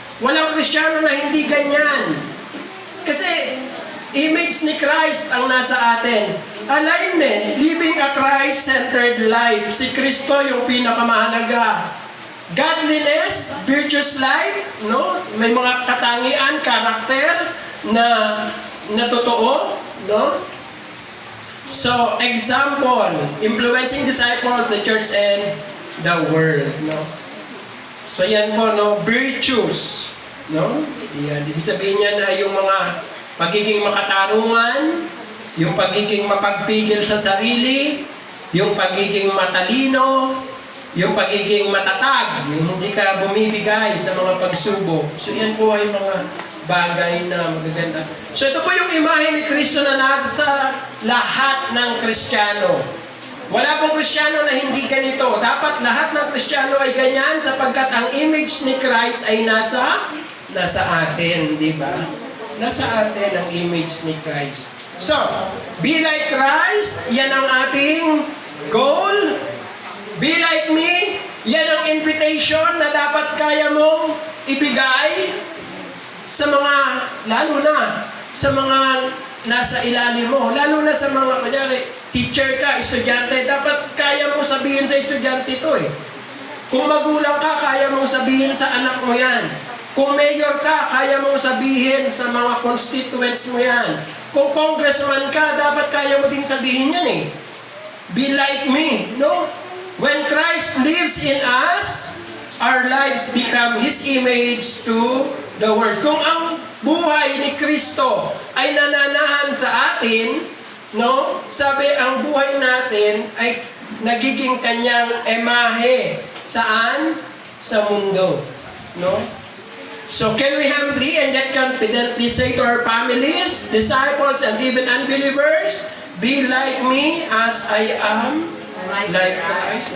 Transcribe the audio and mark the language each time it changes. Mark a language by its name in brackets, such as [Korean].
[Filipino] Walang Kristiyano na hindi ganyan. Kasi image ni Christ ang nasa atin. [English] Alignment, living a Christ-centered life. [Filipino] Si Kristo yung pinakamahalaga. [English] Godliness, virtuous life, [Filipino] no? May mga katangian, karakter na totoo, no? [English] So, example, influencing disciples, the church, and the world, no? [Filipino] So, yan po, no? Virtues, no? Yan, ibig sabihin niya na yung mga pagiging makatarungan, yung pagiging mapagpigil sa sarili, yung pagiging matalino, yung pagiging matatag, yung hindi ka bumibigay sa mga pagsubok. So yan po ay mga bagay na magaganda. So ito po yung imahe ni Kristo na nasa lahat ng Kristiyano. Wala pong Kristiyano na hindi ganito. Dapat lahat ng Kristiyano ay ganyan sapagkat ang image ni Christ ay nasa atin, di ba? Nasa atin ang image ni Christ. So, [English] be like Christ, [Filipino] yan ang ating goal. [English] Be like me, [Filipino] yan ang invitation na dapat kaya mong ibigay sa mga, lalo na, sa mga nasa ilalim mo. Lalo na sa mga, kunyari, teacher ka, estudyante, dapat kaya mong sabihin sa estudyante ito eh. Kung magulang ka, kaya mong sabihin sa anak mo yan. Kung mayor ka, kaya mong sabihin sa mga constituents mo yan. Kung congressman ka, dapat kaya mo din sabihin yan eh. [English] Be like me, [Filipino] no? [English] When Christ lives in us, our lives become His image to the world. [Filipino] Kung ang buhay ni Kristo ay nananahan sa atin, no? Sabi, ang buhay natin ay nagiging kanyang imahe. Saan? Sa mundo, no? [English] So can we humbly and yet confidently say to our families, disciples, and even unbelievers, be like me as I am like Christ?